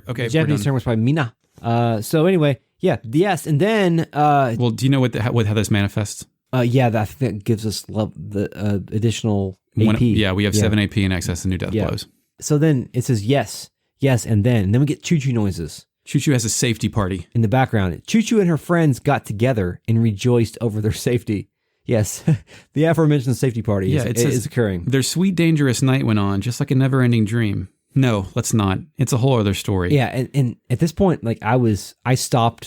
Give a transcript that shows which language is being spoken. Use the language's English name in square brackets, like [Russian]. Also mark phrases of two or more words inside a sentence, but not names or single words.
[English] Okay, the Japanese term was probably Mina. So anyway, yes, and then... well, do you know how this manifests? I think that gives us the additional AP. We have 7 AP in excess of new death blows. So then it says yes, and then we get Chu-Chu noises. Chu-Chu has a safety party. In the background, Chu-Chu and her friends got together and rejoiced over their safety. Yes, the aforementioned safety party is occurring. Their sweet, dangerous night went on, just like a never-ending dream. No, let's not. It's a whole other story. Yeah, and at this point, like I stopped.